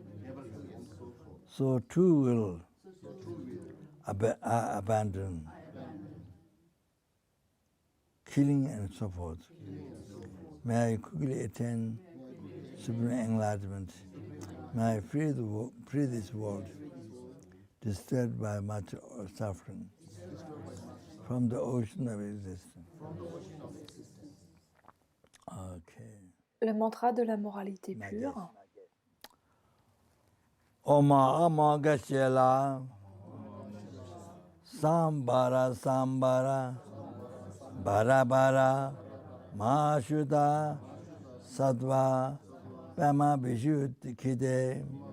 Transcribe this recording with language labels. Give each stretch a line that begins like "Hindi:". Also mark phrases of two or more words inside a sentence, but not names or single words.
English: So too will abandon killing and so forth. May I quickly attain supreme enlightenment. May I free this world, disturbed by much suffering, from the ocean of existence. Okay.
French: Le mantra de la moralité pure.
Sanskrit: Oma ama gashela Sambara Sambara bara bara Mahashuddha Sattva Pema Vishuddhi Kide